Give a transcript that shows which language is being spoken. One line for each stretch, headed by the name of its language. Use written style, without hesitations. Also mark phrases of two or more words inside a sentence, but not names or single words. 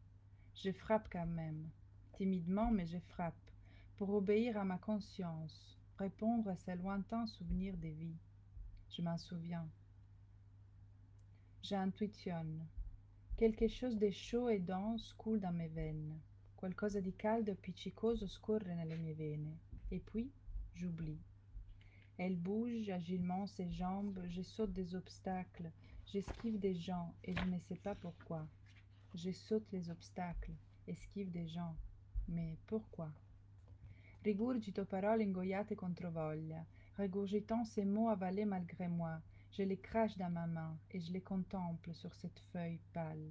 French: Je frappe quand même, timidement mais je frappe, pour obéir à ma conscience, répondre à ces lointains souvenirs des vies. Je m'en souviens. J'intuitionne. Quelque chose de chaud et dense coule dans mes veines.
Italian: Qualcosa di caldo e appiccicoso scorre nelle mie vene.
French: Et puis, j'oublie. Elle bouge agilement ses jambes, je saute des obstacles, j'esquive des gens et je ne sais pas pourquoi. Je saute les obstacles, esquive des gens, mais pourquoi?
Italian: Rigurgito parole ingoiate controvoglia,
French: régurgitant ces mots avalés malgré moi, je les crache dans ma main et je les contemple sur cette feuille pâle.